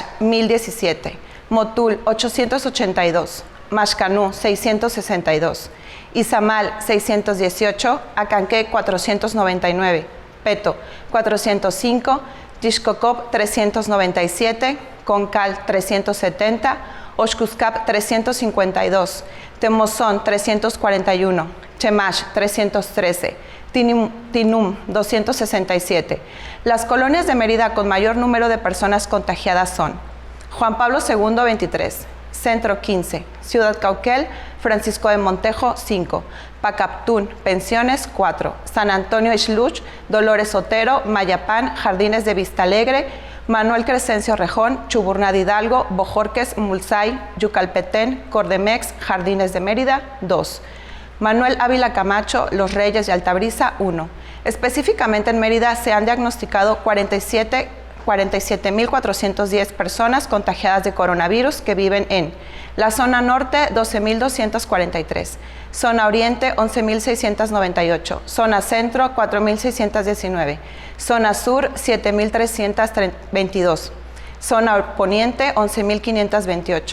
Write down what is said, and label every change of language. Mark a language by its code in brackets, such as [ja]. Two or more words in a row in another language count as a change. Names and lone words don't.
[es] 1.017, Motul, 882, Maxcanú, 662, Izamal, 618, Acanqué, 499, Peto, 405, Tixcocop, 397, Concal, 370, Oxcuscap, 352, Temozón, 341, Chemash, 313, Tinum, 267. Las colonias de Mérida con mayor número de personas contagiadas son Juan Pablo II, 23, Centro, 15, Ciudad Cauquel, Francisco de Montejo, 5, Pacaptún, Pensiones, 4, San Antonio Ixluch, Dolores Otero, Mayapán, Jardines de Vista Alegre, Manuel Crescencio Rejón, Chuburná de Hidalgo, Bojorques, Mulsay, Yucalpetén, Cordemex, Jardines de Mérida, 2. Manuel Ávila Camacho, Los Reyes y Altabrisa, 1. Específicamente en Mérida se han diagnosticado 47.410 personas contagiadas de coronavirus que viven en la zona norte, 12.243, zona oriente, 11.698, zona centro, 4.619, zona sur, 7.322, zona poniente, 11.528.